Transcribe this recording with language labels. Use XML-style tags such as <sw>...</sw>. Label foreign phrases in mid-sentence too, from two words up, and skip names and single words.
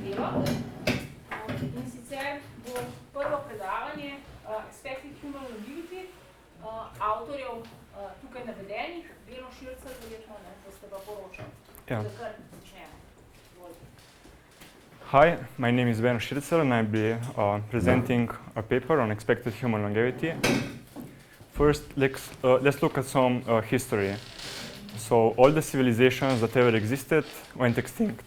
<sl>In sicer bo prvo predavanje Expected Human Longevity avtorjev tukaj navedenih, Beno Šircelj, verjetno ne, da ste pa poročali.</sl> <en>Yeah.</en> <sl>Da kar začnemo.</sl> <en>Hi, my name is Beno Šircelj and I'll be presenting a paper on expected human longevity. First, let's look at some history. So all the civilizations that ever existed went extinct.</en>